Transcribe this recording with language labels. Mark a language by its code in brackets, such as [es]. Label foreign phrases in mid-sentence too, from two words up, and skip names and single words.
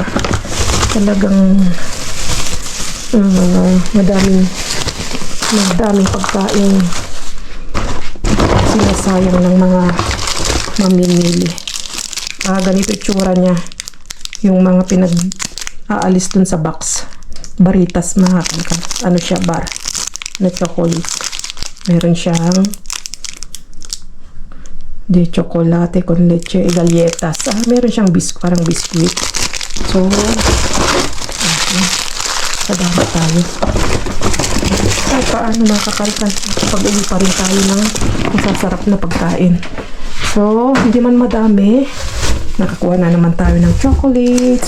[tl] Talagang madaming pagkain sinasayang ng mga mamimili. Ganito itsura niya. Yung mga pinag-aalis dun sa box. Baritas, mga ano siya, bar na chocolate. Meron siyang [es] de chocolate con leche e galletas. [tl] Meron siyang parang biscuit. So, kadami tayo. Ay, paano mga kakalkan? Pag-uwi pa rin tayo ng masasarap na pagkain. So, hindi man madami. Nakakuha na naman tayo ng chocolates.